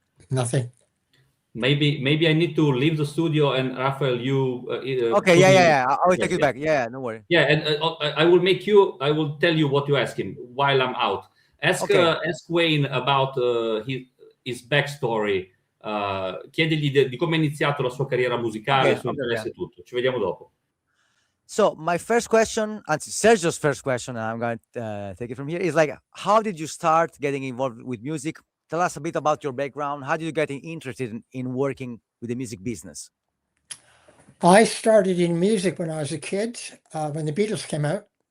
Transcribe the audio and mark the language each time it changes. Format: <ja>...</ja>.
<en>Nothing. Maybe I need to leave the studio, and Raphael, you. Okay, yeah. I will take you back. Yeah, no worry. Yeah, and I will tell you what you ask him while I'm out. Ask Wayne about his backstory.</en> <it>Chiedigli di come è iniziato la sua carriera musicale, suo interesse e tutto. Ci vediamo dopo.</it> <en>So my first question, Sergio's first question, and I'm going to take it from here, is like, how did you start getting involved with music? Tell us a bit about your background. How did you get interested in working with the music business? I started in music when I was a kid, when the Beatles came out.</en>